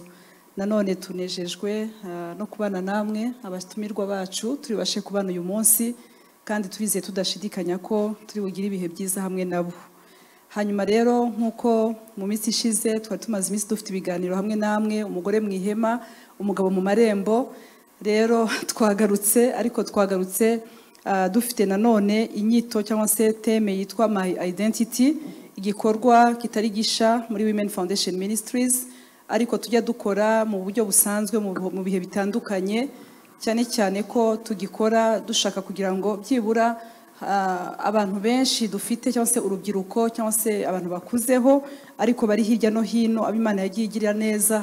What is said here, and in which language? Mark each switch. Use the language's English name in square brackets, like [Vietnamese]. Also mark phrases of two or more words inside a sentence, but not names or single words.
[Kinyarwanda] Nanone tunejejwe no kubana namwe abatumirwa bacu turi bashe kubana uyu munsi, kandi turizeye tudashidikanya ko turi bugire ibihe byiza hamwe nabo. Hanyuma rero nk'uko mu minsi ishize twari tumaze iminsi dufite ibiganiro hamwe namwe, umugore mu ihema, umugabo mu marembo. Rero twagarutse, ariko twagarutse dufite nanone inyito cyangwa se teme yitwa My Identity, igikorwa kitari gisha muri Women Foundation Ministries, ariko tujya dukora mu buryo busanzwe mu bihe bitandukanye, cyane cyane ko tugikora dushaka kugira ngo byibura abantu benshi dufite cyangwa se urubyiruko cyangwa se abantu bakuzeho ariko bari hirya no hino abimana yagiye igirira neza.